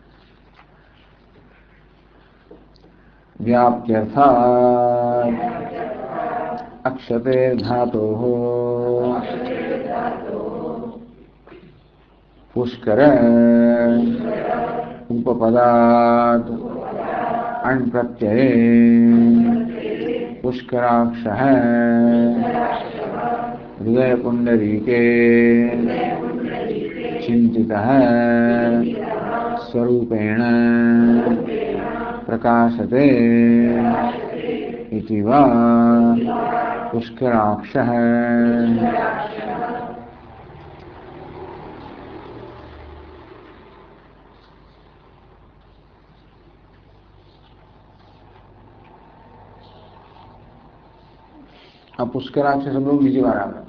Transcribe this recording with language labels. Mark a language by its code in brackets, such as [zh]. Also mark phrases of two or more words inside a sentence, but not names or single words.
[sa] વ્યાપ્ત્યર્થાત અક્ષતે ધાતોઃ પુષ્કર ઉપપદાત અણ પ્રત્યયે પુષ્કરાક્ષ હૃદય પુંડરીકે चिंतितः स्वरूपेण प्रकाशते इति वा पुष्कराक्षः. [gu] આ પુષ્કરાક્ષ શબ્દ બીજી વાર આવે.